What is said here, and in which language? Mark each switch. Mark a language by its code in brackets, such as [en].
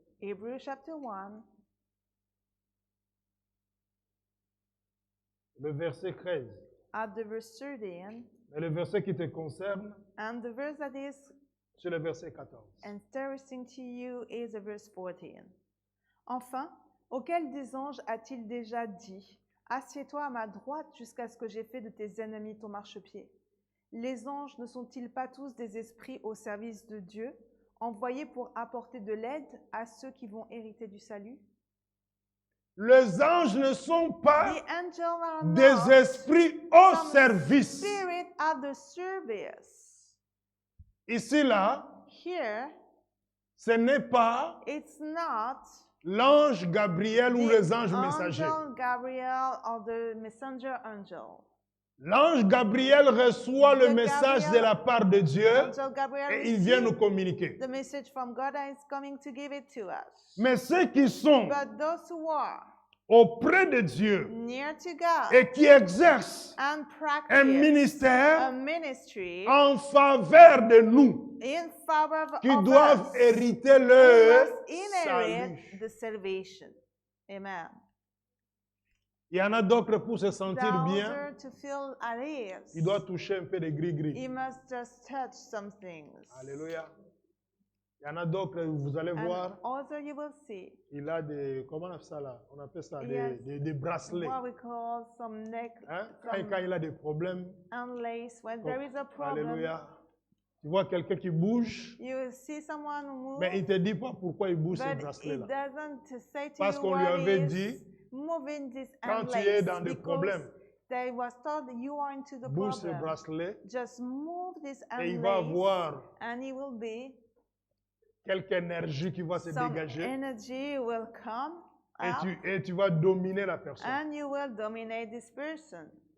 [en] Hebrew chapter 1, [fr] le verset 13. [en] at the verse 13, [fr] Mais le verset qui te concerne, [en] and the verse that is [fr] c'est le verset 14. [en] interesting to you is the verse 14. [fr] Enfin, auquel des anges a-t-il déjà dit, assieds-toi à ma droite jusqu'à ce que j'ai fait de tes ennemis ton marchepied? Les anges ne sont-ils pas tous des esprits au service de Dieu, envoyés pour apporter de l'aide à ceux qui vont hériter du salut? Les anges ne sont pas [en] The angels are [fr] des [en] not [fr] esprits au [en] some [fr] service. [en] spirit at the service. [fr] Ici, là, [en] Here, [fr] ce n'est pas [en] it's not [fr] l'ange Gabriel ou [en] the [fr] les anges messagers. [en] angel Gabriel or the messenger angel. [fr] L'ange Gabriel reçoit le [en] The [fr] message de [en] Gabriel- [fr] la part de Dieu [en] Angel Gabriel [fr] et il vient nous [en] received [fr] communiquer. [en] the message from God and is coming to give it to us. [fr] Mais ceux qui sont [en] But those who are [fr] auprès de Dieu [en] near to God [fr] et qui exercent [en] and practice [fr] un ministère [en] a ministry [fr] en faveur de nous, [en] in favor [fr] qui [en] of [fr] doivent [en] us, [fr] hériter [en] who [fr] leur [en] must inherit [fr] salut. [en] the salvation. Amen. [fr] Il y en a d'autres pour se sentir bien, [en] Those to feel at ease. [fr] il doit toucher un peu de [en] He [fr] gris-gris. [en] must just touch some things. [fr] Alléluia. Il y en a d'autres, vous allez [en] And [fr] voir, [en] also you will see [fr] il a des, comment on appelle ça là? On appelle ça [en] Yes. [fr] des bracelets. [en] what we call some neck [fr] Hein? [en] some [fr] Quand il a des problèmes, [en] and lace. When there is a problem, [fr] alléluia. Tu vois quelqu'un qui bouge, [en] you will see someone move, [fr] mais il ne te dit pas pourquoi il bouge ce [en] but [fr] bracelet [en] it [fr] là. [en] doesn't say to [fr] Parce [en] you [fr] qu'on lui [en] what [fr] avait [en] is [fr] dit, [en] moving this [fr] quand [en] and [fr] tu es [en] lace, [fr] dans des [en] because [fr] problèmes, [en] they was told that you are into the [fr] bouge ce [en] problem. [fr] bracelet [en] Just move this [fr] et il [en] and [fr] va [en] lace, [fr] avoir [en] and it will be [fr] quelque énergie qui va se [en] some [fr] dégager [en] energy will come out, [fr] et tu vas dominer la personne. [en] and you will dominate this person.